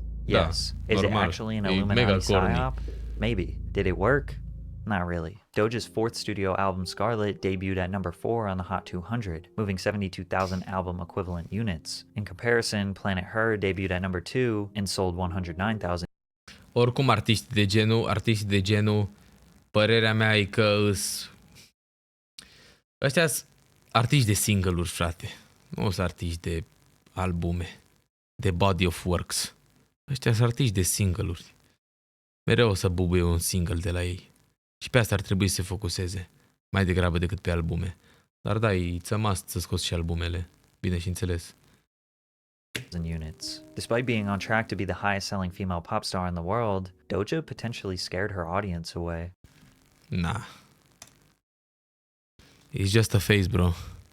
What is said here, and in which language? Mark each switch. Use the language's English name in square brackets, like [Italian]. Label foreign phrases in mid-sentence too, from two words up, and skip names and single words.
[English] Yes. Is it actually an Illuminati psyop? Maybe. Did it work? Not really. Doja's fourth studio album, Scarlet, debuted at number 4 on the Hot 200, moving 72,000 album equivalent units. In comparison, Planet Her debuted at number 2 and sold 109,000. [Romanian] Oricum, artiști de genul, părerea mea e că ăștia-s artiști de single-uri, frate. Nu sunt artiști de albume, de [English] body of works. [Romanian] Ăștia sunt artiști de single-uri. Mereu o să bubuie un single de la ei. Și pe asta ar trebui să se focuseze, mai degrabă decât pe albume. Dar da, [English] it's a must [Romanian] să scoți și albumele, bine și înțeles. [English] Units. Despite being on track to be the highest selling female pop star in the world, Doja potentially scared her audience away. Nah. It's just a phase, bro.